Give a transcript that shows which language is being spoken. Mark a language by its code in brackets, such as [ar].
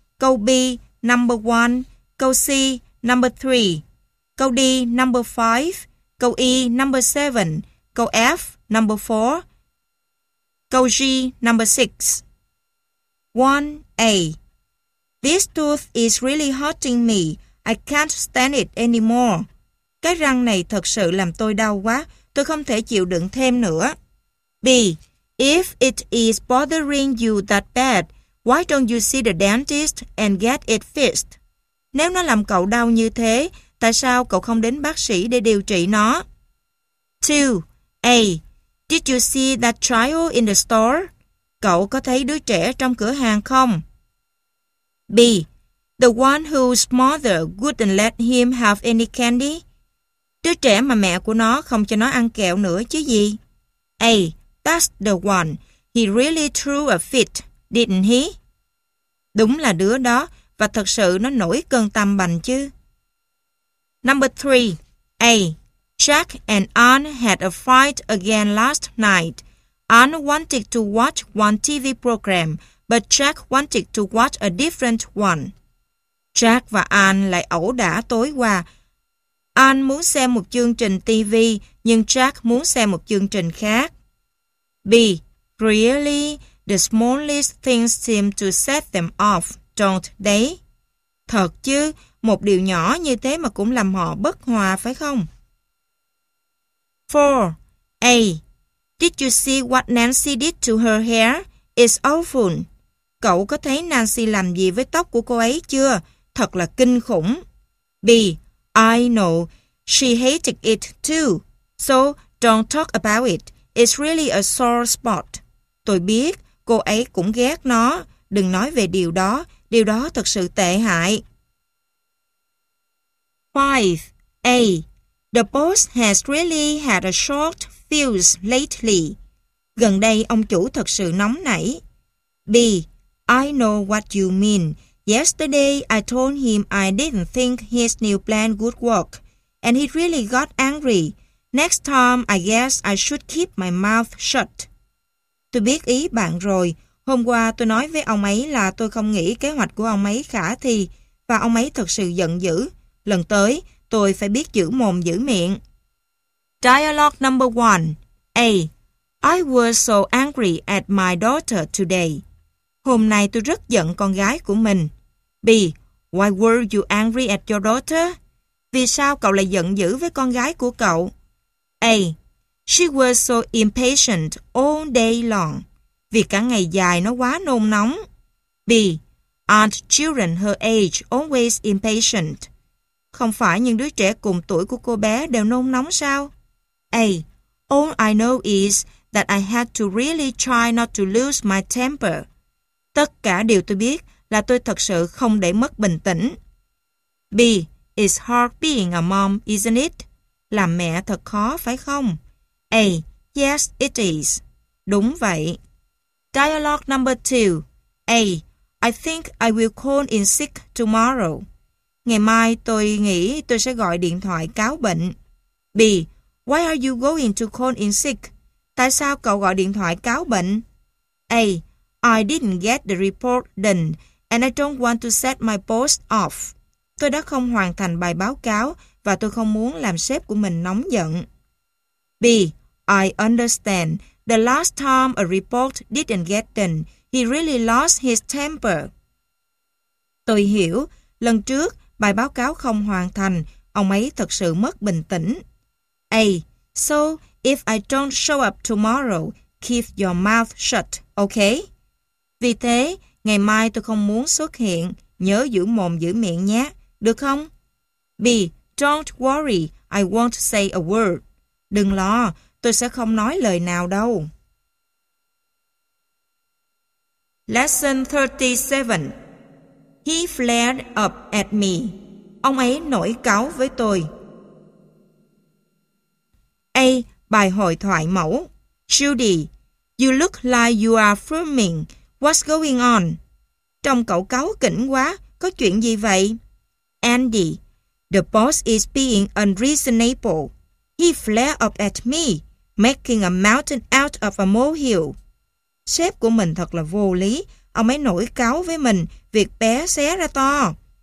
[vi] Câu B, [en] number 1. [vi] Câu C, [en] number 3. [vi] Câu D, [en] number 5. [vi] Câu E, [en] number 7. [vi] Câu F, [en] number 4. [vi] Câu G, [en] number 6. 1A. This tooth is really hurting me. I can't stand it anymore. [vi] Cái răng này thật sự làm tôi đau quá. Tôi không thể chịu đựng thêm nữa. [en] B. If it is bothering you that bad, why don't you see the dentist and get it fixed? [vi] Nếu nó làm cậu đau như thế, tại sao cậu không đến bác sĩ để điều trị nó? [en] 2A. Did you see that child in the store? [vi] Cậu có thấy đứa trẻ trong cửa hàng không? [en] B. The one whose mother wouldn't let him have any candy? [vi] Đứa trẻ mà mẹ của nó không cho nó ăn kẹo nữa chứ gì? [en] A. That's the one. He really threw a fit, didn't he? [vi] Đúng là đứa đó, và thật sự nó nổi cơn tâm bành chứ. [en] Number 3. A. Jack and Anne had a fight again last night. Anne wanted to watch one TV program, but Jack wanted to watch a different one. [vi] Jack và Anne lại ẩu đả tối qua. Anne muốn xem một chương trình TV, nhưng Jack muốn xem một chương trình khác. [en] B. Really? The smallest things seem to set them off, don't they? [vi] Thật chứ, một điều nhỏ như thế mà cũng làm họ bất hòa, phải không? [en] 4. A. Did you see what Nancy did to her hair? It's awful. [vi] Cậu có thấy Nancy làm gì với tóc của cô ấy chưa? Thật là kinh khủng. [en] B. I know. She hated it too. So, don't talk about it. It's really a sore spot. [vi] Tôi biết, cô ấy cũng ghét nó. Đừng nói về điều đó. Điều đó thật sự tệ hại. [en] 5. A. The boss has really had a short fuse lately. [vi] Gần đây, ông chủ thật sự nóng nảy. [en] B. I know what you mean. Yesterday, I told him I didn't think his new plan would work, and he really got angry. Next time, I guess I should keep my mouth shut. [vi] Tôi biết ý bạn rồi. Hôm qua, tôi nói với ông ấy là tôi không nghĩ kế hoạch của ông ấy khả thi, và ông ấy thật sự giận dữ. Lần tới, tôi phải biết giữ mồm giữ miệng. [en] Dialogue number 1. A. I was so angry at my daughter today. [vi] Hôm nay tôi rất giận con gái của mình. [en] B. Why were you angry at your daughter? [vi] Vì sao cậu lại giận dữ với con gái của cậu? [en] A. She was so impatient all day long. [vi] Vì cả ngày dài nó quá nôn nóng. [en] B. Aren't children her age always impatient? [vi] Không phải những đứa trẻ cùng tuổi của cô bé đều nôn nóng sao? [en] A. All I know is that I had to really try not to lose my temper. [vi] Tất cả điều tôi biết là tôi thật sự không để mất bình tĩnh. [en] B. It's hard being a mom, isn't it? [vi] Làm mẹ thật khó, phải không? [en] A. Yes, it is. [vi] Đúng vậy. [en] Dialogue number 2. A. I think I will call in sick tomorrow. [vi] Ngày mai tôi nghĩ tôi sẽ gọi điện thoại cáo bệnh. [en] B. Why are you going to call in sick? [vi] Tại sao cậu gọi điện thoại cáo bệnh? [en] A. I didn't get the report done, and I don't want to set my boss off. [vi] Tôi đã không hoàn thành bài báo cáo và tôi không muốn làm sếp của mình nóng giận. [en] B. I understand. The last time a report didn't get done, he really lost his temper. [vi] Tôi hiểu. Lần trước, bài báo cáo không hoàn thành, ông ấy thật sự mất bình tĩnh. [en] A. So, if I don't show up tomorrow, keep your mouth shut, okay? [vi] Vì thế, ngày mai tôi không muốn xuất hiện, nhớ giữ mồm giữ miệng nhé, được không? [en] B. Don't worry, I won't say a word. [vi] Đừng lo, tôi sẽ không nói lời nào đâu. [en] Lesson 37. He flared up at me. [vi] Ông ấy nổi cáu với tôi. A. Bài hội thoại mẫu. [en] Judy, you look like you are fuming. What's going on? [vi] Trông cậu cáu kỉnh quá. Có chuyện gì vậy? [en] Andy, the boss is being unreasonable. He flared up at me, making a mountain out of a molehill. [vi] Sếp của mình thật là vô lý. Ông ấy nổi cáu với mình, việc bé xé ra to.